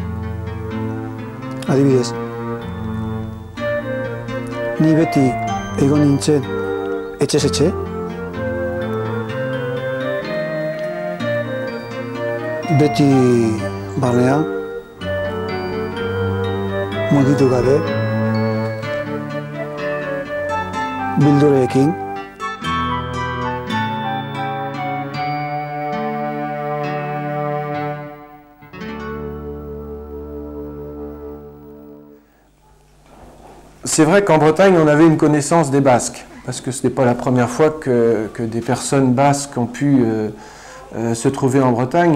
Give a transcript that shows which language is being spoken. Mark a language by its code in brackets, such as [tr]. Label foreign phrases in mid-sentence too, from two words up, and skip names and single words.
[eu] Adibidez, ni beti egon nintzen etxez etxe, beti barnea, mugitu gabe, bildureekin. [fr] C'est vrai qu'en Bretagne, on avait une connaissance des Basques, parce que ce n'est pas la première fois que des personnes basques ont pu se trouver en Bretagne.